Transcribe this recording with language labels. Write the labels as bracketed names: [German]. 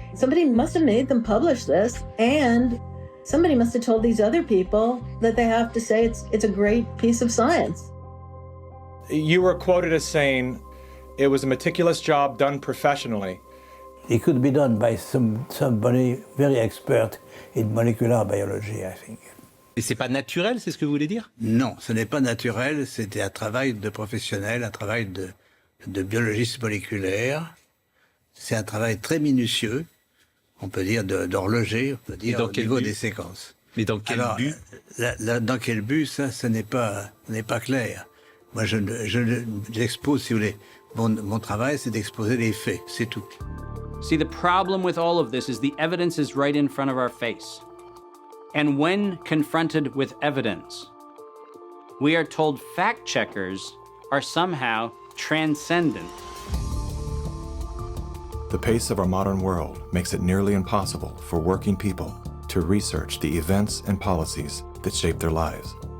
[English] Somebody must have made them publish this, and somebody must have told these other people that they have to say it's a great piece of science. You were quoted as saying it was a meticulous job done professionally. It could be done by somebody very expert in molecular biology, I think. [French] Et c'est pas naturel, c'est ce que vous voulez dire? Non, ce n'est pas naturel, c'était un travail de professionnel, un travail de biologiste moléculaire. C'est un travail très minutieux, on peut dire d'horloger, on peut dire au niveau des séquences. Mais dans quel but? Dans quel but, ça n'est pas clair. Moi, j'expose, si vous voulez, mon travail, c'est d'exposer les faits, c'est tout. [English] See, the problem with all of this is the evidence is right in front of our face. And when confronted with evidence, we are told fact checkers are somehow transcendent. The pace of our modern world makes it nearly impossible for working people to research the events and policies that shape their lives.